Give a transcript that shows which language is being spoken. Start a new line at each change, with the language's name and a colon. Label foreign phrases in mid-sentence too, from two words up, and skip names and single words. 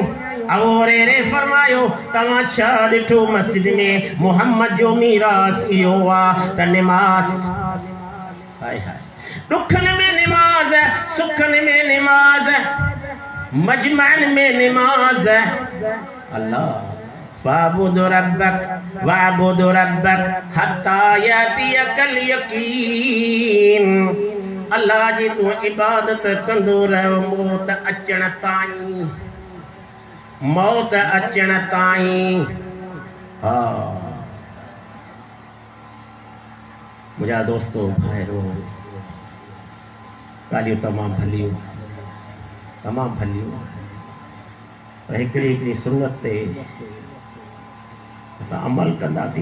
Sindhi: अबू हुरैरा फरमायो, तव्हां छा ॾिठो मस्जिद में? मोहम्मद जो मीरास इहो आहे त निमाज़, हाय हाय, ॾुखनि में निमाज़, सुखनि में निमाज़, मजमअन में निमाज़।
Arabic: الله واعبد ربك واعبد ربك حتى يأتيك اليقين.
Sindhi: अल्लाह जी तू इबादत कंदो रहो मौत अचण ताईं, मौत अचण ताईं। मुझा दोस्तों भाइरो, ॻाल्हियूं तमामु भलियूं, तमामु भलियूं, पर हिकिड़ी हिकिड़ी सुन्नत ते असां अमल कंदासीं।